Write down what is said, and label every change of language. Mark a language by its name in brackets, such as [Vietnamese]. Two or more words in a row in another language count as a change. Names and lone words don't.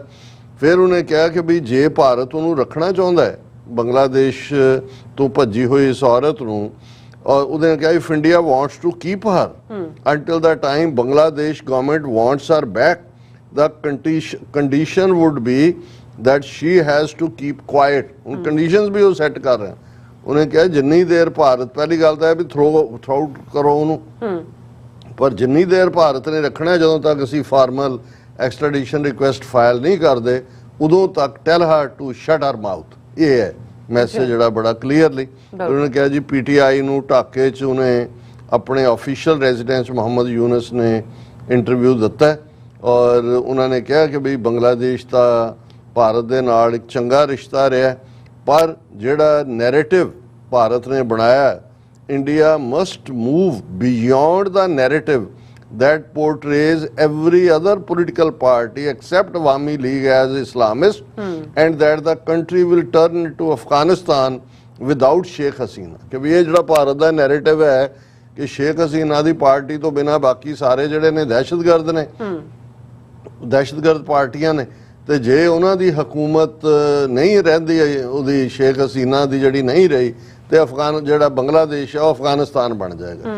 [Punjabi] ਫਿਰ ਉਹਨੇ ਕਿਹਾ ਕਿ ਵੀ ਜੇ ਭਾਰਤ ਉਹਨੂੰ ਰੱਖਣਾ ਚਾਹੁੰਦਾ ਹੈ ਬੰਗਲਾਦੇਸ਼ ਤੋਂ ਭੱਜੀ ਹੋਈ ਇਸ ਔਰਤ ਨੂੰ ਔਰ ਉਹਨੇ ਕਿਹਾ [English] if India wants to keep her until the time Bangladesh government wants her back the condition would be that she has to keep quiet। [Punjabi] ਹੁਣ ਕੰਡੀਸ਼ਨਸ ਵੀ ਉਹ ਸੈੱਟ ਕਰ ਰਿਹਾ। ਉਹਨੇ ਕਿਹਾ ਜਿੰਨੀ ਦੇਰ ਭਾਰਤ ਪਹਿਲੀ ਗੱਲ ਤਾਂ ਹੈ ਵੀ [English] throw out [Punjabi] ਕਰੋ ਉਹਨੂੰ ਪਰ ਜਿੰਨੀ ਦੇਰ ਭਾਰਤ ਨੇ ਰੱਖਣਾ ਜਦੋਂ ਤੱਕ ਅਸੀਂ [English] formal extradition request file [Punjabi] ਨਹੀਂ ਕਰਦੇ ਉਦੋਂ ਤੱਕ [English] tell her to shut her mouth. [Punjabi] ਇਹ ਹੈ ਮੈਸੇਜ ਜਿਹੜਾ ਬੜਾ ਕਲੀਅਰਲੀ ਉਹਨੇ ਕਿਹਾ ਜੀ PTI ਨੂੰ ਢਾਕੇ 'ਚ ਉਹਨੇ ਆਪਣੇ [English] official residence [Punjabi] ਮੁਹੰਮਦ ਯੂਨਸ ਨੇ ਇੰਟਰਵਿਊ ਦਿੱਤਾ ਔਰ ਉਹਨਾਂ ਨੇ ਕਿਹਾ ਕਿ ਬਈ ਬੰਗਲਾਦੇਸ਼ ਦਾ ਭਾਰਤ ਦੇ ਨਾਲ ਇੱਕ ਚੰਗਾ ਰਿਸ਼ਤਾ ਰਿਹਾ ਪਰ ਜਿਹੜਾ ਨੈਰੇਟਿਵ ਭਾਰਤ ਨੇ ਬਣਾਇਆ, [English] India must move beyond [Punjabi] ਦਾ ਨੈਰੇਟਿਵ [English] that portrays every other political party except Awami League as Islamist, and that the country will turn into Afghanistan without Sheikh Hasina। [Hindi] कि भी ये [Punjabi] ਜਿਹੜਾ ਭਾਰਤ ਦਾ ਨੈਰੇਟਿਵ ਹੈ ਕਿ ਸ਼ੇਖ ਹਸੀਨਾ ਦੀ ਪਾਰਟੀ ਤੋਂ ਬਿਨਾਂ ਬਾਕੀ ਸਾਰੇ ਜਿਹੜੇ ਨੇ ਦਹਿਸ਼ਤਗਰਦ ਨੇ, ਦਹਿਸ਼ਤਗਰਦ ਪਾਰਟੀਆਂ ਨੇ, ਤੇ ਜੇ ਉਹਨਾਂ ਦੀ ਹਕੂਮਤ ਨਹੀਂ ਰਹਿੰਦੀ, ਉਹਦੀ ਸ਼ੇਖ ਹਸੀਨਾ ਦੀ ਜਿਹੜੀ ਨਹੀਂ ਰਹੀ, ਤੇ ਅਫਗਾਨ ਜਿਹੜਾ ਬੰਗਲਾਦੇਸ਼ ਹੈ ਉਹ ਅਫਗਾਨਿਸਤਾਨ ਬਣ ਜਾਏਗਾ।